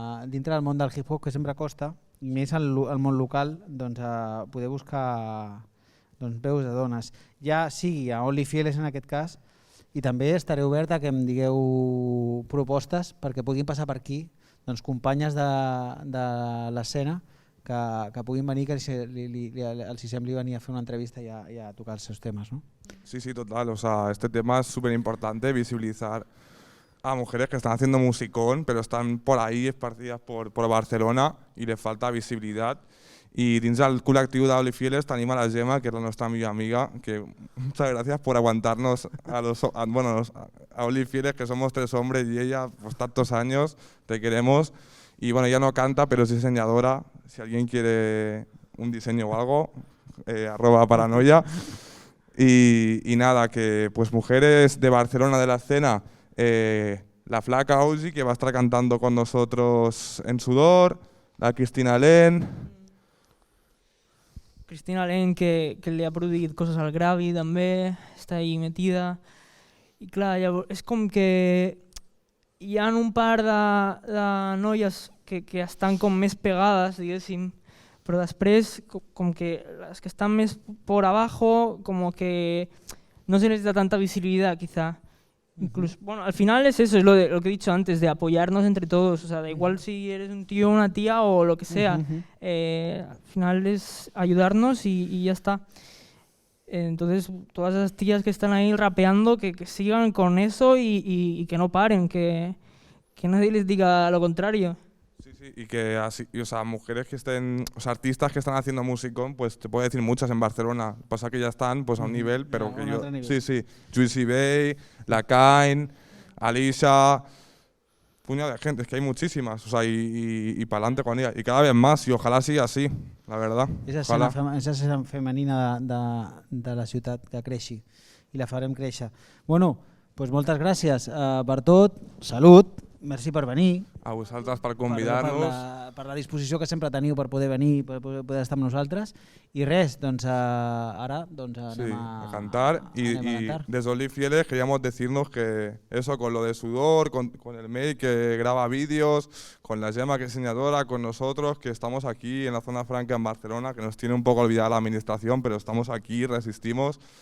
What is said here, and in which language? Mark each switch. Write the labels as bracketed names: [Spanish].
[Catalan] dintre del món del hip-hop, que sempre costa, i més al món local, poder buscar veus de dones, ja sigui a Only Fieles en aquest cas, i també estaré obert a que em digueu propostes perquè puguin passar per aquí companyes de l'escena que puguin venir, que els sembli venir a fer una entrevista i a tocar els seus temes, ¿no? Sí, total. [Spanish] O sea, este tema es súper importante, visibilizar a mujeres que están haciendo musicón, pero están por ahí esparcidas por Barcelona y les falta visibilidad. Y [Catalan] dins del col·lectiu d'Only Fieles tenim a la Gemma, que és la nostra millor amiga, [Spanish] que muchas gracias por aguantarnos a Only Fieles, que somos 3 hombres y ella pues tantos años, te queremos. Y bueno, ella no canta, pero es diseñadora. Si alguien quiere un diseño o algo, @paranoia. Y nada, que pues mujeres de Barcelona de la escena, la flaca Ausi, que va a estar cantando con nosotros en Sudor, la Cristina Len. [Catalan] Cristina Len, que li ha produït coses al Gravi també, està [Spanish] ahí metida. [Catalan] I clar, llavors, és com que hi ha un par de noies que estan com més pegades, diguéssim, però després com que les que estan més [Spanish] por abajo, como que no se les da tanta visibilidad quizá. Incluso, bueno, al final es eso, es lo que he dicho antes, de apoyarnos entre todos, o sea, da igual si eres un tío o una tía o lo que sea, al final es ayudarnos y ya está. Entonces, todas esas tías que están ahí rapeando, que sigan con eso y que no paren, que nadie les diga lo contrario. Sí, y que así, o sea, mujeres que estén, o sea, artistas que están haciendo musicón, pues te puedo decir muchas en Barcelona. Pasa que ya están pues a un nivel, pero que yo, sí, Juicy Bay, La Kain, Alicia, puñado de gente, es que hay muchísimas, o sea, y para adelante con ella, y cada vez más, y ojalá siga así, la verdad. Esa escena femenina [Catalan] de la ciutat que creixi, i la farem créixer. Bueno, doncs moltes gràcies per tot, salut, merci per venir. A vosaltres per convidar-nos. Per la disposició que sempre teniu per poder venir, per poder estar amb nosaltres. I res, doncs ara anem a cantar. [Spanish] Y desde Only Fieles queríamos decirnos que eso, con lo de Sudor, con el May que graba vídeos, con la Gemma que es diseñadora, con nosotros, que estamos aquí en la zona franca en Barcelona, que nos tiene un poco olvidada la administración, pero estamos aquí, resistimos.